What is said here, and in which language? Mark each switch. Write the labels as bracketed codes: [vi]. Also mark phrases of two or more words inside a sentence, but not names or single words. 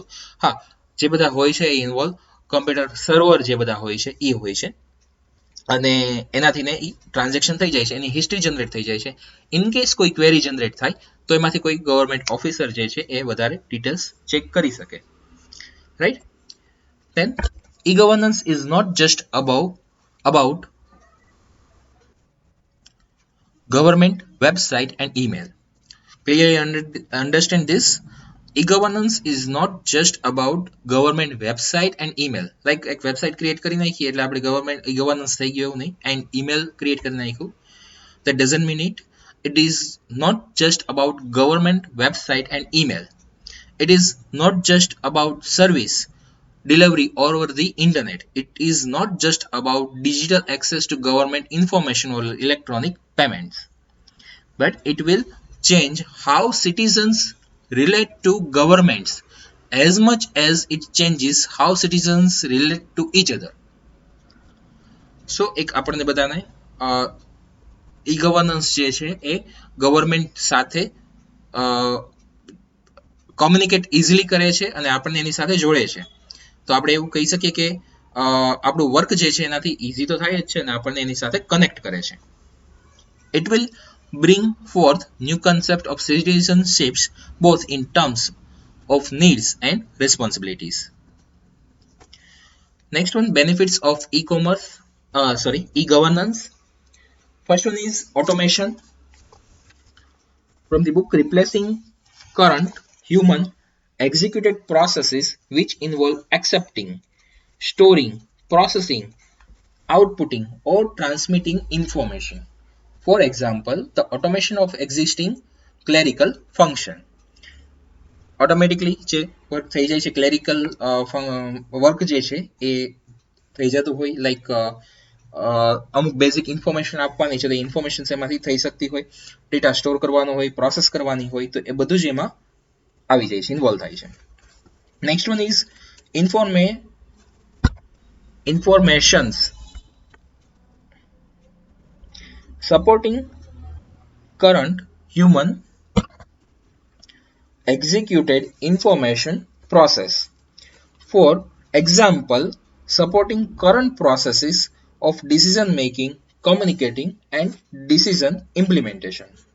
[gu] હા, જે બધા હોય છે એ [en] involve computer server [gu] જે બધા હોય છે એ હોય છે અને એનાથી ને એ ટ્રાન્ઝેક્શન થઈ જાય છે, એની [en] history generate [gu] થઈ જાય છે. [en] in case [gu] કોઈ [en] query generate [gu] થાય તો એમાંથી કોઈ [en] government officer [gu] જે છે એ વધારે [en] details check [gu] કરી શકે. રાઈટ. [en] Then e-governance is not just about government website and email. Clearly understand this. E-governance is not just about government website and email. [gu] Like એક [en] website create [gu] કરી નાખી એટલે આપણે [en] government e-governance [gu] થઈ ગયું એવું નહીં. [en] and email create [gu] કરી નાખ્યું, [en] that doesn't mean it. It is not just about government website and email. It is not just about service delivery over the internet. It is not just about digital access to government information or electronic payments, but it will change how citizens relate to governments as much as it changes how citizens relate to each other. [gu] So એક આપણને બધાને e-governance જે છે એ ગવર્મેન્ટ સાથે [en] communicate easily [gu] કરે છે અને આપણને એની સાથે જોડે છે. તો આપણે એવું કહી શકીએ કે આપણું વર્ક જે છે એનાથી ઇઝી તો થાય જ છે અને આપણને એની સાથે કનેક્ટ કરે છે. [en] It will bring forth new concept of citizenships both in terms of needs and responsibilities. Next one, benefits of e-governance. First one is automation. From the book, replacing current human executed processes which involve accepting, storing, processing, outputting or transmitting information. For example, the automation of existing clerical function. [gu] ઓટોમેટિકલી જે વર્ક થઈ જાય છે, [en] clerical work [gu] જે છે એ થઈ જતું હોય, લાઈક અમુક [en] basic information [gu] આપવાની છે તો ઇન્ફોર્મેશન એમાંથી થઈ શકતી હોય, [en] data store [gu] કરવાનો હોય, પ્રોસેસ કરવાની હોય, તો એ બધું જ એમાં આવી જાય છે, ઇન્વોલ્વ થાય છે. [en] Next one is informations supporting current human executed information process. For example, supporting current processes of decision making, communicating, and decision implementation.